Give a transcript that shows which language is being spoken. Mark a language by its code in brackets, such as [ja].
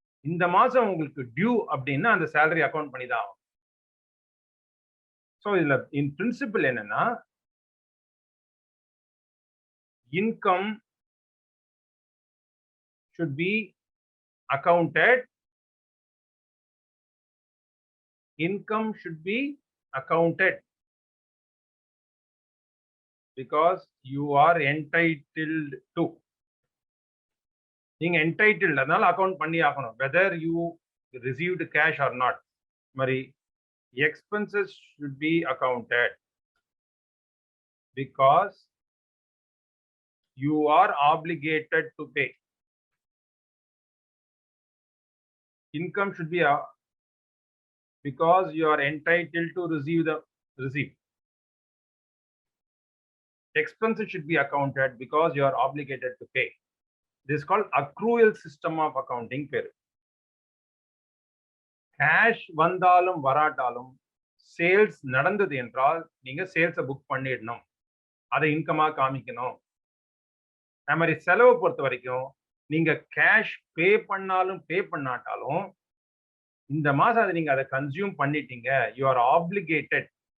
[ta] இந்த மாசம் உங்களுக்கு டியூ அப்படின்னா அந்த சேலரி அக்கௌண்ட் பண்ணி தான் ஆகும். [en] So இதுல in principle என்னன்னா, income should be accounted. Income should be accounted because you are entitled to. [ta] நீங்க entitled அதனால அக்கவுண்ட் பண்ணி ஆகணும். [en] whether you received cash or not. மாதிரி expenses should be accounted because you are obligated to pay. Income should be because you are entitled to receive. Expenses should be accounted because you are obligated to pay. This is called accrual system of accounting பேரு. [ta] Cash வந்தாலும் வராட்டாலும் sales நடந்தது என்றால் நீங்க சேல்ஸை book பண்ணிடணும், அதை இன்கமா காமிக்கணும். அது மாதிரி செலவை பொறுத்த வரைக்கும் நீங்க கேஷ் பே பண்ணாலும் பே பண்ணாட்டாலும் இந்த மாசம் அதை நீங்க அதை கன்சியூம் பண்ணிட்டீங்க, [en] You are obligated.